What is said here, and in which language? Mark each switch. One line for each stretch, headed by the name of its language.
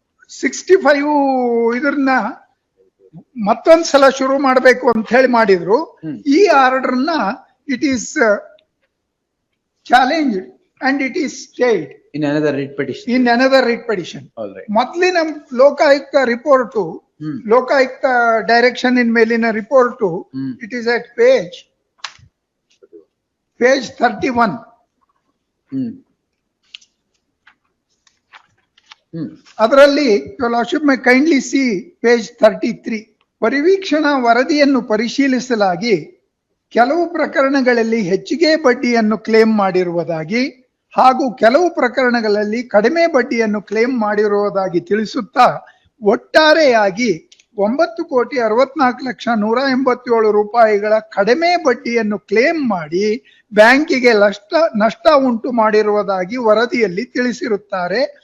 Kannada: 65 ಇದನ್ನ ಮತ್ತೊಂದ್ಸಲ ಶುರು ಮಾಡಬೇಕು ಅಂತ ಹೇಳಿ ಮಾಡಿದ್ರು. ಈ ಆರ್ಡರ್ನ
English: It is challenged and it is stayed in another writ petition. All right.
Kannada: ಮೊದಲಿನ ಲೋಕಾಯುಕ್ತ ರಿಪೋರ್ಟ್, ಲೋಕಾಯುಕ್ತ ಡೈರೆಕ್ಷನ್ ಇನ್ ಮೇಲಿನ report,
English: It is at page 31.
Kannada: ಅದರಲ್ಲಿ
English: your lordship may kindly see page 33.
Kannada: ಪರಿವೀಕ್ಷಣಾ ವರದಿಯನ್ನು ಪರಿಶೀಲಿಸಲಾಗಿ ಕೆಲವು ಪ್ರಕರಣಗಳಲ್ಲಿ ಹೆಚ್ಚಿಗೆ ಬಡ್ಡಿಯನ್ನು ಕ್ಲೇಮ್ ಮಾಡಿರುವುದಾಗಿ ಹಾಗೂ ಕೆಲವು ಪ್ರಕರಣಗಳಲ್ಲಿ ಕಡಿಮೆ ಬಡ್ಡಿಯನ್ನು ಕ್ಲೇಮ್ ಮಾಡಿರುವುದಾಗಿ ತಿಳಿಸುತ್ತಾ ಒಟ್ಟಾರೆಯಾಗಿ 9,64,187 ರೂಪಾಯಿಗಳ ಕಡಿಮೆ ಬಡ್ಡಿಯನ್ನು ಕ್ಲೇಮ್ ಮಾಡಿ ಬ್ಯಾಂಕಿಗೆ ನಷ್ಟ ಉಂಟು ಮಾಡಿರುವುದಾಗಿ ವರದಿಯಲ್ಲಿ ತಿಳಿಸಿರುತ್ತಾರೆ.